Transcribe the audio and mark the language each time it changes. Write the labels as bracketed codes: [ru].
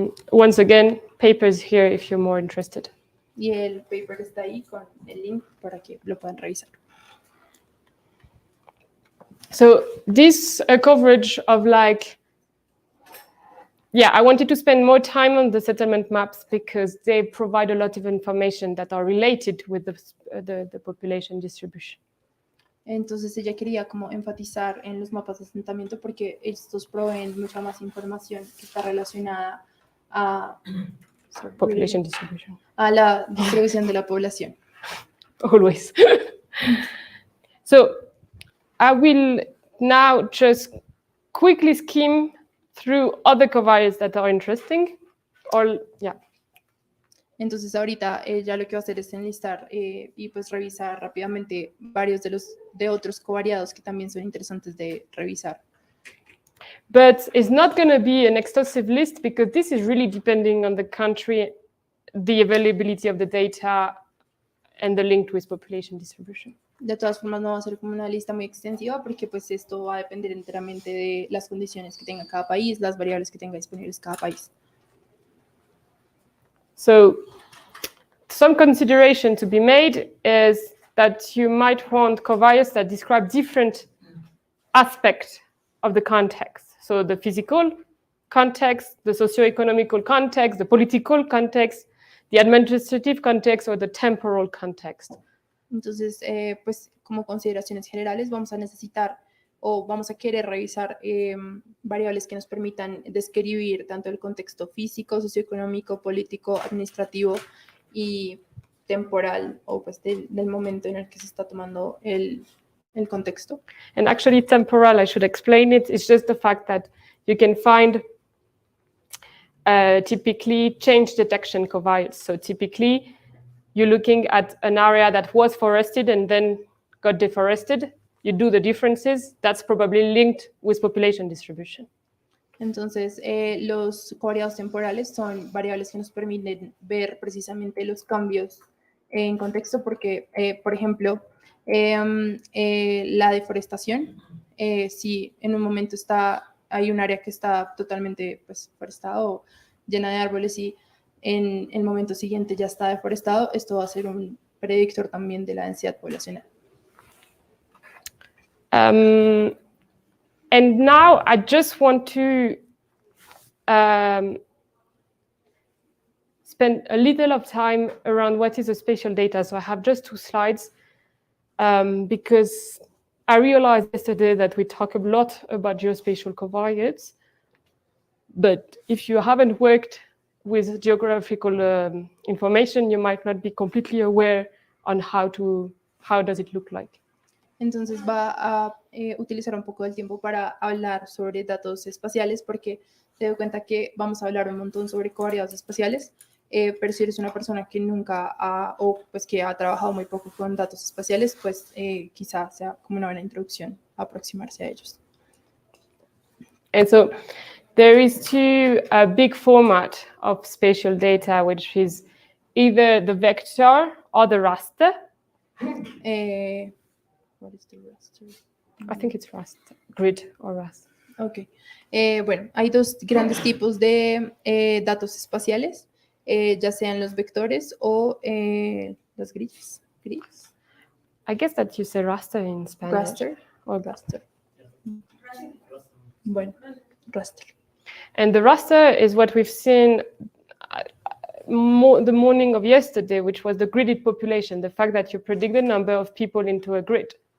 [en] Once again, papers here if you're more interested. [es] Y el paper está ahí con el link para que lo puedan revisar. [en] So this coverage of like, yeah, I wanted to spend more time on the settlement maps because they provide a lot of information that are related with the population distribution. [es] Entonces ella quería como enfatizar en los mapas de asentamiento porque estos proveen mucha más información que está relacionada a [en] Population distribution. [es] A la distribución de la población. [en] Always. So I will now just quickly skim through other covariates that are interesting. Yeah. [es] Entonces ahorita ella lo que va a hacer es enlistar y pues revisar rápidamente varios de otros covariados que también son interesantes de revisar. [en] But it's not going to be an exhaustive list because this is really depending on the country, the availability of the data, and the link with population distribution. [es] De todas formas, no va a ser como una lista muy extensiva porque pues esto va a depender enteramente de las condiciones que tenga cada país, las variables que tenga disponibles cada país. [en] So some consideration to be made is that you might want covariates that describe different aspects of the context. So the physical context, the socio-economical context, the political context, the administrative context, or the temporal context. [es] Entonces, pues como consideraciones generales vamos a necesitar o vamos a querer revisar variables que nos permitan describir tanto el contexto físico, socioeconómico, político, administrativo y temporal, o pues del momento en el que se está tomando el contexto. [en] And actually temporal, I should explain it, it's just the fact that you can find typically change detection covariates. So typically you're looking at an area that was forested and then got deforested. You do the differences. That's probably linked with population distribution. [es] Entonces, los covariados temporales son variables que nos permiten ver precisamente los cambios en contexto porque, por ejemplo, la deforestación, si en un momento hay un área que está totalmente pues, forestada o llena de árboles y en el momento siguiente ya está deforestado, esto va a ser un predictor también de la densidad poblacional. [en] And now I just want to spend a little of time around what is a spatial data. So I have just 2 slides because I realized yesterday that we talk a lot about geospatial covariates, but if you haven't worked with geographical information, you might not be completely aware on how does it look like. [es] Entonces va a utilizar un poco del tiempo para hablar sobre datos espaciales porque te doy cuenta que vamos a hablar un montón sobre covariados espaciales, pero si eres una persona que nunca o pues que ha trabajado muy poco con datos espaciales, pues quizá sea como una buena introducción a aproximarse a ellos. [en] And so there is a big format of spatial data, which is either the vector or the raster. What is the raster? I think it's raster, grid or raster. Ok. [es] Bueno, hay 2 grandes tipos de datos espaciales, ya sean los vectores o los grids. [en] I guess that you say raster in Spanish. Raster or raster. [es] Bueno, raster. [en] And the raster is what we've seen the morning of yesterday, which was the gridded population, the fact that you predict the number of people into a grid.